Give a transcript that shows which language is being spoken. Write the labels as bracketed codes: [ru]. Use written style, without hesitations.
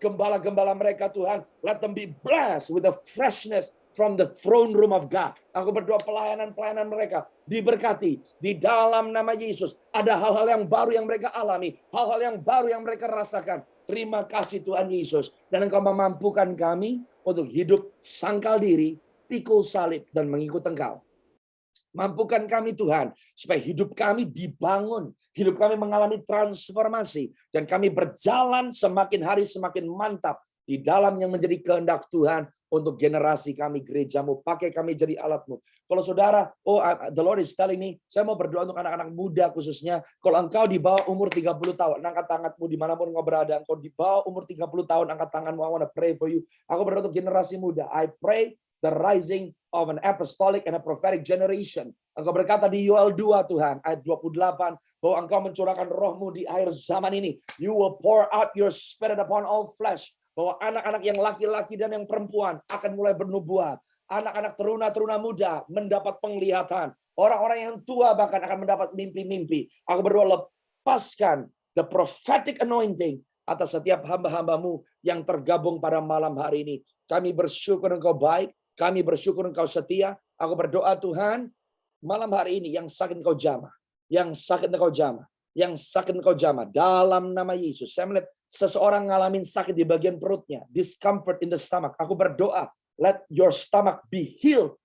[id] Gembala-gembala mereka Tuhan, [en] let them be blessed with the freshness from the throne room of God. [id] Aku berdoa pelayanan-pelayanan mereka diberkati di dalam nama Yesus. Ada hal-hal yang baru yang mereka alami, hal-hal yang baru yang mereka rasakan. Terima kasih Tuhan Yesus. Dan Engkau memampukan kami untuk hidup sangkal diri, pikul salib, dan mengikut Engkau. Mampukan kami Tuhan, supaya hidup kami dibangun, hidup kami mengalami transformasi, dan kami berjalan semakin hari semakin mantap di dalam yang menjadi kehendak Tuhan untuk generasi kami, gereja-Mu. Pakai kami jadi alat-Mu. Kalau saudara, [en] the Lord is telling me, [id] saya mau berdoa untuk anak-anak muda khususnya. Kalau engkau di bawah umur 30 tahun, angkat tanganmu dimanapun engkau berada. Engkau di bawah umur 30 tahun, angkat tanganmu. [en] I want to pray for you. [id] Aku berdoa untuk generasi muda. [en] I pray the rising of an apostolic and a prophetic generation. [id] Engkau berkata di Yoel 2 Tuhan, ayat 28, bahwa Engkau mencurahkan roh-Mu di akhir zaman ini. [en] You will pour out your spirit upon all flesh. [id] Bahwa anak-anak yang laki-laki dan yang perempuan akan mulai bernubuat. Anak-anak teruna-teruna muda mendapat penglihatan. Orang-orang yang tua bahkan akan mendapat mimpi-mimpi. Aku berdoa lepaskan [en] the prophetic anointing [id] atas setiap hamba-hamba-Mu yang tergabung pada malam hari ini. Kami bersyukur Engkau baik. Kami bersyukur Engkau setia. Aku berdoa Tuhan, malam hari ini yang sakit Engkau jamah. Yang sakit Engkau jamah. Yang sakit Engkau jamah. Dalam nama Yesus. Saya melihat seseorang ngalamin sakit di bagian perutnya. [en] Discomfort in the stomach. [id] Aku berdoa. [en] Let your stomach be healed.